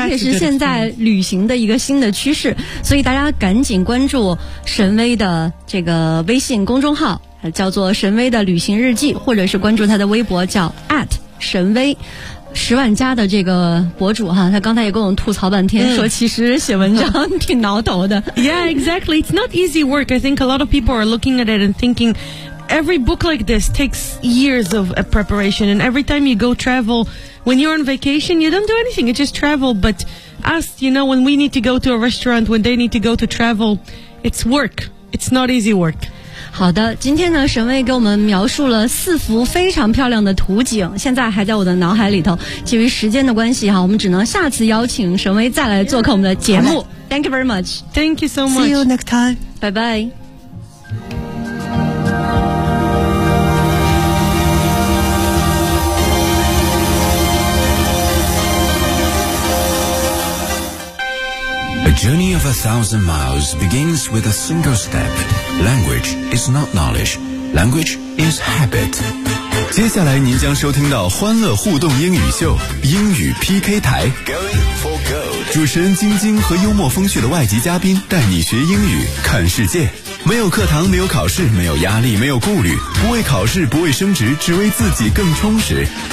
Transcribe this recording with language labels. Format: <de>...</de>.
<zh>而且是现在旅行的一个新的趋势，所以大家赶紧关注神威的这个微信公众号，叫做神威的旅行日记，或者是关注他的微博叫 at 神威十万加的这个博主哈，他刚才也跟我们吐槽半天、说其实写文章挺挠头的。</zh> <en>Yeah, exactly. It's not easy work. I think a lot of people are looking at it and thinking every book like this takes years of preparation. And every time you go travel, when you're on vacation, you don't do anything. You just travel. But us, you know, when we need to go to a restaurant, when they need to go to travel, it's work. It's not easy work.</en> <zh>好的，今天呢神威给我们描述了四幅非常漂亮的图景，现在还在我的脑海里头，基于时间的关系哈，我们只能下次邀请神威再来做客我们的节目。</zh> <en>Thank you very much. Thank you so much. See you next time. Bye bye. A journey of 1,000 miles begins with a single step. Language is not knowledge. Language is habit.</en> <zh>接下来您将收听到欢乐互动英语秀英语 PK 台。</zh> <en>Going for gold.</en> <zh>主持人晶晶和幽默风趣的外籍嘉宾带你学英语看世界。没有课堂，没有考试，没有压力，没有顾虑，不为考试，不为升职，只为自己更充实。</zh>